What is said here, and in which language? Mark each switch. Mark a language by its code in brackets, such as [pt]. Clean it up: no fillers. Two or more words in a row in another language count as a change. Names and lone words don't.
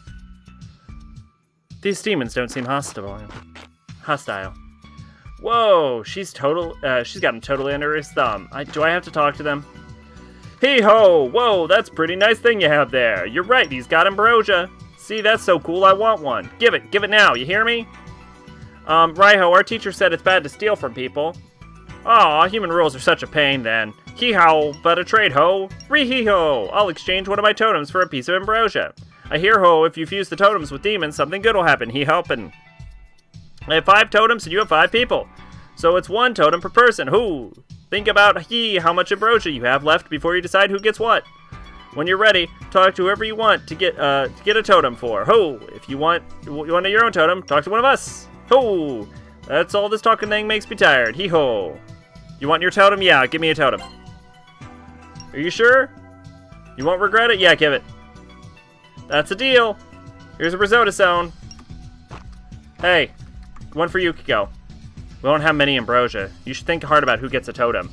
[en] These demons don't seem hostile. Whoa, she's got him totally under his thumb. Do I have to talk to them? Hee-ho! Whoa, that's a pretty nice thing you have there. You're right, he's got ambrosia. See, that's so cool, I want one. Give it now, you hear me? Raiho, our teacher said it's bad to steal from people. Aw, human rules are such a pain then. Hee-how, but a trade, ho. Ree-hee-ho, I'll exchange one of my totems for a piece of ambrosia. I hear, ho, if you fuse the totems with demons, something good will happen, hee-helpin'. I have 5 totems and you have 5 people. So it's 1 totem per person, hoo. Think about, how much ambrosia you have left before you decide who gets what. When you're ready, talk to whoever you want to get a totem for. Ho! If you want your own totem, talk to one of us. Ho! That's all this talking thing makes me tired. Hee-ho. You want your totem? Yeah, give me a totem. Are you sure? You won't regret it? Yeah, give it. That's a deal. Here's a risotto zone. Hey, one for Yukiko. We don't have many ambrosia. You should think hard about who gets a totem.